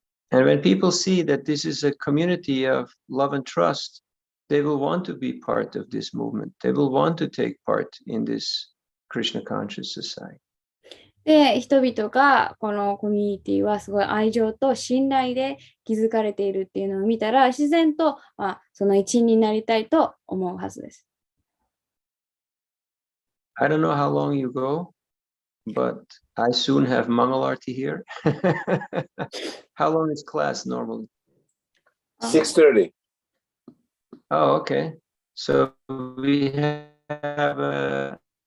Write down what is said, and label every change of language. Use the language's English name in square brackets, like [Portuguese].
[English] And when people see that this is a community of love and trust, they will want to be part of this movement. They will want to take part in this Krishna conscious society. [Japanese] で、人々がこのコミュニティはすごい愛情と信頼で築かれているっていうのを見たら、自然と、その一員になりたいと思うはずです。 [English] I don't know how long you go, but I soon have Mangalarti here. How long is class normally? 6:30. Oh, okay. So we have a...